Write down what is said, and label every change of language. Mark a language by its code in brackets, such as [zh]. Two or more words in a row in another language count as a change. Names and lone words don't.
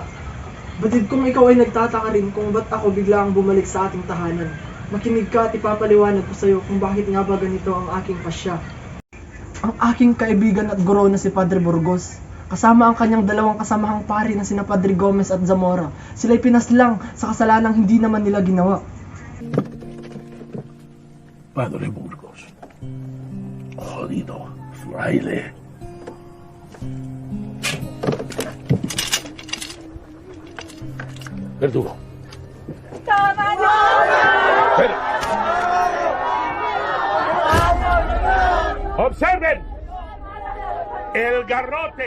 [tl] Batid kong ikaw ay nagtataka rin kung ba't ako biglang bumalik sa ating tahanan. Makinig ka at ipapaliwanag ko sa'yo kung bakit nga ba ganito ang aking pasya. Ang aking kaibigan at guro na si Padre Burgos, kasama ang kanyang dalawang kasamahang pari na sina Padre Gomez at Zamora, sila'y pinaslang sa kasalanang hindi naman nila ginawa. Padre Burgos. [es] Jodido, fraile. Verdugo. Espera. Observen el garrote.